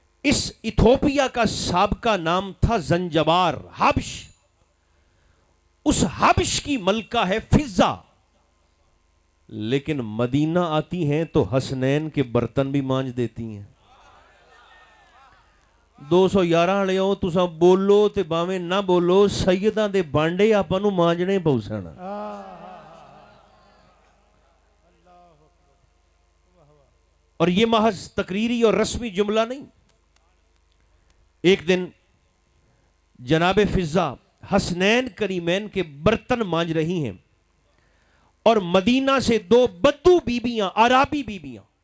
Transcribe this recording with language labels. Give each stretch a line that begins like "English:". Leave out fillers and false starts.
Urdu: اس Ethiopia کا سابقہ نام تھا زنجبار، حبش. اس حبش کی ملکہ ہے فضہ. لیکن مدینہ آتی ہیں تو حسنین کے برتن بھی مانج دیتی ہیں.
Punjabi: 211 والے ہو تساں بولو تے باویں نہ بولو سیداں دے بانڈے آپاں نوں مانجنے پؤ سن.
Urdu: اور یہ محض تقریری اور رسمی جملہ نہیں. ایک دن جناب فضہ حسنین کریمین کے برتن مانج رہی ہیں اور مدینہ سے 2 بدو بیبیاں، عرابی بیبیاں،